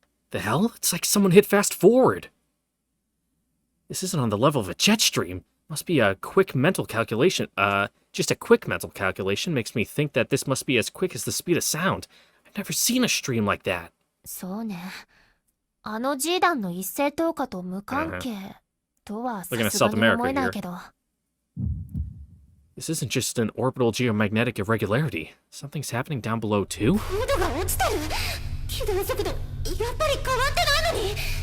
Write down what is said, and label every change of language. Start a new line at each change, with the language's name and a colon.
English: The hell? It's like someone hit fast forward. This isn't on the level of a jet stream. Must be a quick mental calculation. Just a quick mental calculation makes me think that this must be as quick as the speed of sound. I've never seen a stream like that.
Japanese: そうね。あの G 弾の一斉投下と無関係とはさすがに思えないけど。
English: This isn't just an orbital geomagnetic irregularity. Something's happening down below too?
Japanese: 高度が落ちてる。軌道速度やっぱり変わってないのに。